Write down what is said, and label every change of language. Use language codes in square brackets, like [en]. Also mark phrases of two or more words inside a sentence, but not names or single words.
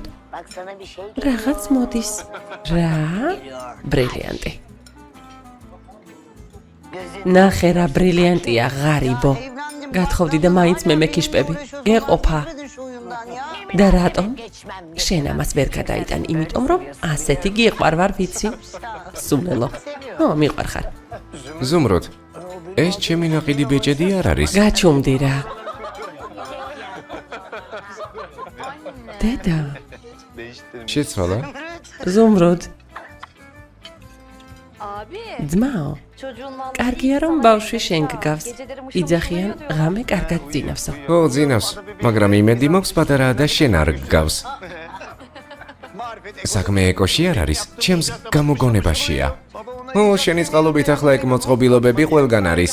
[tr] Baksana bir şey [ka] რაღაც მოდის. რა? ბრილიანტი. ნახე რა ბრილიანტია, ღარიბო. გათხოვდი და მაინც მე მეკიშპები. ეყოფა. და რატომ? შენ ამას ვერ გადაიტან, იმიტომ რომ ასეთი გიყვარ ვარ ვიცი. სულელო. მიყვარხარ. ზუმრუდ, ეს ჩემი ნაყიდი ბეჭედი არ არის? გაჩუმდი რა. დედა, შეცვალა? ზუმრუდ, [tr] Abi, [ka] ძმაო, [tr] çocuğun vallahi [ka] კარგია რომ ბავშვი შენ გგავს. იძახიან, ღამე კარგად ძინავსო. ო, ძინავს, მაგრამ იმედი მაქვს პატარაა და შენ არ გგავს. საქმე ეკოში არ არის, ჩემს გამოგონებაშია. ო, შენი წყალობით ახლა ეგ მოწყობილობები ყველგან არის.